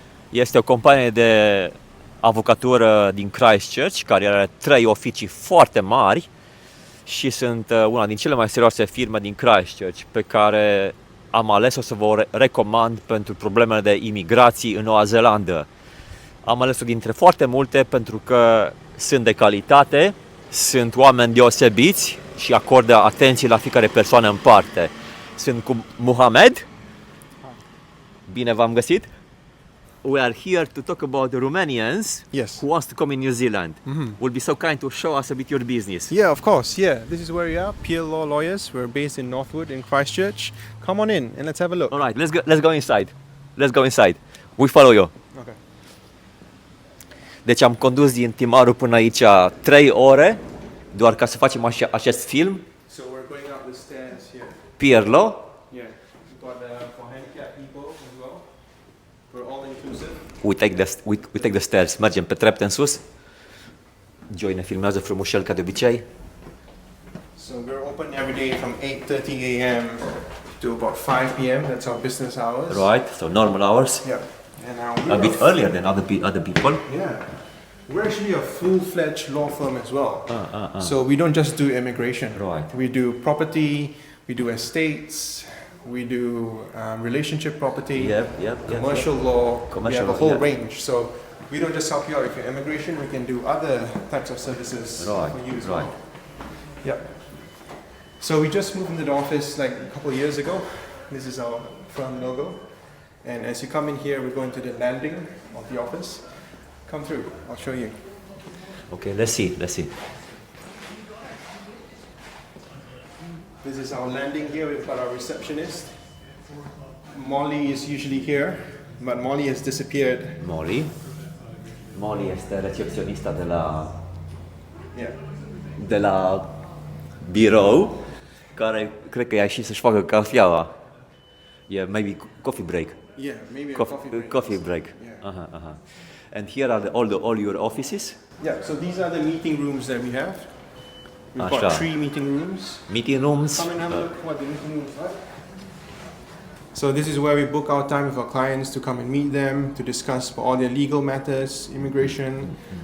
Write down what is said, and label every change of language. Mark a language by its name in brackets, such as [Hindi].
[Romanian] Este o companie de avocatură din Christchurch care are 3 oficii foarte mari și sunt una din cele mai serioase firme din Christchurch pe care am ales-o să vă recomand pentru problemele de imigrații în Noua Zeelandă. Am ales-o dintre foarte multe pentru că sunt de calitate, sunt oameni deosebiți și acordă atenție la fiecare persoană în parte. Sunt cu Mohamed. Bine v-am găsit. [English] We are here to talk about the Romanians who wants to come in New Zealand. Will be so kind to show us a bit your business. Yeah, of course. Yeah, this is where we are. Pier Law lawyers. We're based in Northwood in Christchurch. Come on in and let's have a look. All right, let's go inside. Let's go inside. We follow you. Okay. [Romanian] Deci am condus din Timaru până aici 3 ore doar ca să facem acest film. [English] So we're going up the stairs here. Pier Law. Yeah, we've got for handicapped people as well. We're all inclusive. We take the stairs. Mergem pe trepte în sus. [Romanian] Joy ne filmează frumușel ca de obicei. [English] So we're open every day from 8:30 a.m. to about 5 p.m. That's our business hours. Right, so normal hours. Yeah. And A bit earlier than other people. Yeah. We're actually a full-fledged law firm as well. So we don't just do immigration. Right. We do property, we do estates, we do relationship property, commercial law. We have a whole range. So we don't just help you out with your immigration, we can do other types of services for you as well. Yep. So we just moved into the office like a couple of years ago. This is our firm logo. And as you come in here, we're going to the landing of the office. Come through, I'll show you. Okay, let's see. This is our landing here. We've got our receptionist. Molly is usually here, but Molly has disappeared. [Romanian] Molly este recepționista [English] Yeah. [Romanian] de la birou, care cred că a ieșit să-și facă cafeaua. [English] Yeah, maybe coffee break. Yeah, maybe a Coffee break. Yeah. And here are all your offices. Yeah, so these are the meeting rooms that we have. We've got 3 meeting rooms. Meeting rooms. Come and have a look what the meeting rooms are. So this is where we book our time with our clients to come and meet them, to discuss all their legal matters, immigration.